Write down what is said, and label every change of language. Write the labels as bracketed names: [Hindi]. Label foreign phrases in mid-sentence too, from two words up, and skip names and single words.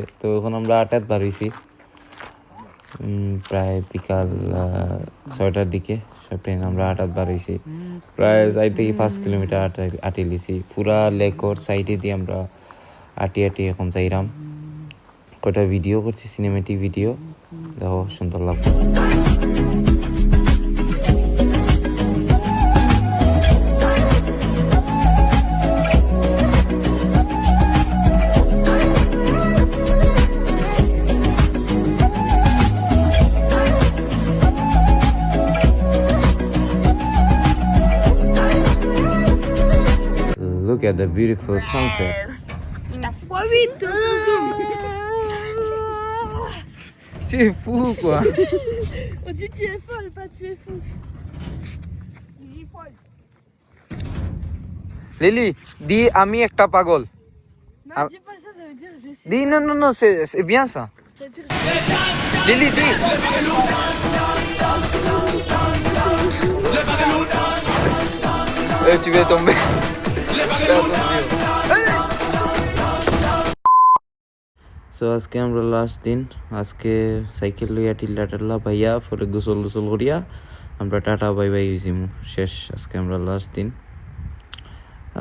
[Sylheti] তো এখন আমরা 8টায় বাড়িছি, প্রায় বিকাল 6টার দিকে সব ট্রেন আমরা 8টায় বাড়িছি। প্রায় 4 থেকে 5 কিলোমিটার আটি লিছি, পুরা লেকর সাইডে দিয়ে আমরা আটি এখন যাইরাম। কটা ভিডিও করছি, [English] cinematic video, [Sylheti] দেখো সুন্দর লাগবে। [English] Look at the beautiful sunset. [French] Tu es fou quoi. On dit tu es folle, pas tu es fou. [Bangla] লিলি দি আমি একটা পাগল। [French] Non, dis pas ça, ça veut dire je suis. Dis non, non, non, c'est bien ça. Ça veut dire Lily, dis. Tu vas tomber. [Sylheti] সো আজকে আমরা লাস্ট দিন, আজকে সাইকেল লইয়া টিল্লা ভাইয়া পরে গোসল করিয়া আমরা [English] tata bye bye [Sylheti] হয়েছি, শেষ আজকে আমরা লাস্ট দিন।